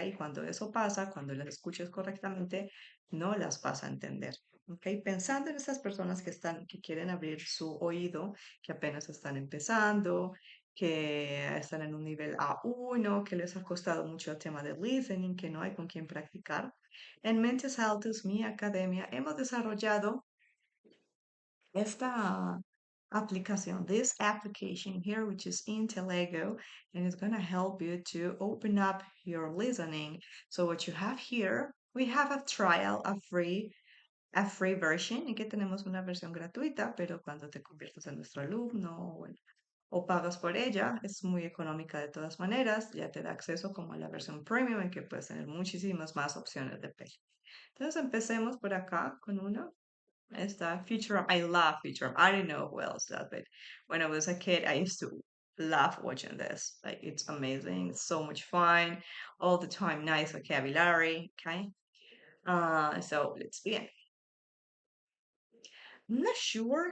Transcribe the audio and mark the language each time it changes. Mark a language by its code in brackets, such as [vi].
[es] Y cuando eso pasa, cuando las escuches correctamente, no las vas a entender. ¿Ok? Pensando en esas personas que quieren abrir su oído, que apenas están empezando, que están en un nivel A1, que les ha costado mucho el tema de listening, que no hay con quién practicar. En Mentes Altas, mi academia, hemos desarrollado esta [en] this application here, which is Intellego, and it's going to help you to open up your listening. So what you have here, we have a trial, a free version, [es] y que tenemos una versión gratuita, pero cuando te conviertes en nuestro alumno o pagas por ella, es muy económica de todas maneras, ya te da acceso como a la versión premium en que puedes tener muchísimas más opciones de precio. Entonces empecemos por acá con uno. [en] Esta Future. I love Future. I don't know who else does it. When I was a kid, I used to love watching this. Like, it's amazing. It's so much fun. All the time, nice vocabulary. Okay. So let's begin. I'm not sure.